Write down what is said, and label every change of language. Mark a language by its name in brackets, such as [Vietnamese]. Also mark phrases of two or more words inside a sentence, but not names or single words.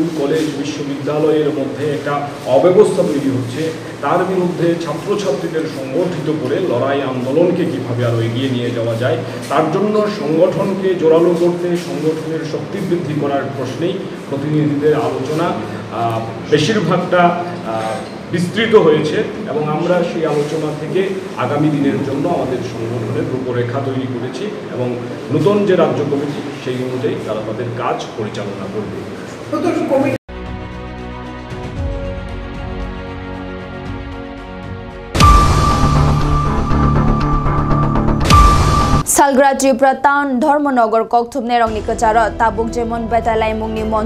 [Bangla] কলেজ বিশ্ববিদ্যালয়ের মধ্যে একটা অব্যবস্থা তৈরি হচ্ছে, তার বিরুদ্ধে ছাত্রছাত্রীদের সংগঠিত করে লড়াই আন্দোলনকে কীভাবে আরও এগিয়ে নিয়ে যাওয়া যায়, তার জন্য সংগঠনকে জোরালো করতে সংগঠনের শক্তি বৃদ্ধি করার প্রশ্নেই প্রতিনিধিদের আলোচনা বেশিরভাগটা বিস্তৃত হয়েছে এবং আমরা সেই আলোচনা থেকে আগামী দিনের জন্য আমাদের সংগঠনের রূপরেখা তৈরি করেছি এবং নতুন যে রাজ্য কমিটি সেই অনুযায়ী তারা তাদের কাজ পরিচালনা করবে। [Kok Borok] सालग्रा त्रिपुरा टाउन धर्मनगर कौथुमने रंगनि कचार ताबुक जेमन बेतालाई मुंगनि मंच